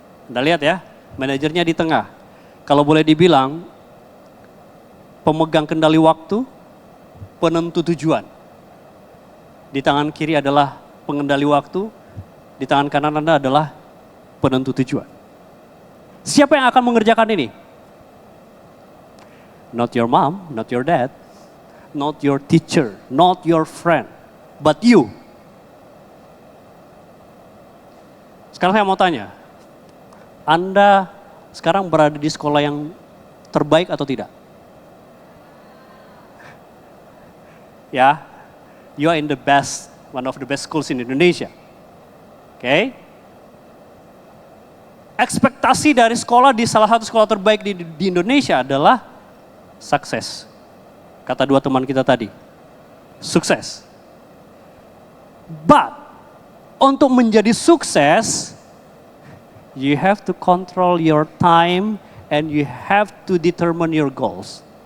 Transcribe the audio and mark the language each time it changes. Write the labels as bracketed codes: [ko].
[id] Anda lihat ya, manajernya di tengah. Kalau boleh dibilang, pemegang kendali waktu, penentu tujuan. Di tangan kiri adalah pengendali waktu, di tangan kanan Anda adalah penentu tujuan. Siapa yang akan mengerjakan ini? [en] Not your mom, not your dad, not your teacher, not your friend, but you. [id] Sekarang saya mau tanya, Anda sekarang berada di sekolah yang terbaik atau tidak? [en] Ya, you are in the best, one of the best schools in Indonesia. [id] Oke? Ekspektasi dari sekolah di salah satu sekolah terbaik di Indonesia adalah sukses. Kata dua teman kita tadi, sukses. [en] But, [id] untuk menjadi sukses, [en] you have to control your time and you have to determine your goals.